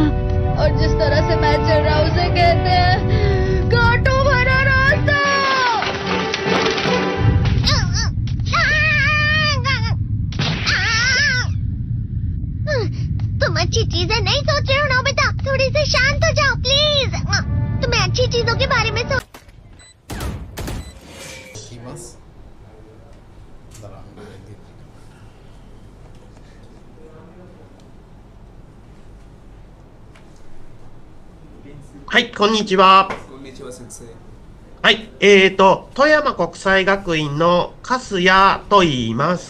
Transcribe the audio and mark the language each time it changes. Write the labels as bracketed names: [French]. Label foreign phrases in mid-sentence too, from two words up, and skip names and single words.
[Hindi] और जिस तरह से मैं चल रहा हूँ उसे कहते हैं कांटों भरा रास्ता। तुम अच्छी चीजें नहीं सोच रहे हो नोबिता। थोड़ी सी शांत हो जाओ प्लीज। तुम्हें अच्छी चीजों के बारे में सोच। [Japanese] はい、こんにちは。こんにちは先生。はい、富山国際学院の粕谷と言います。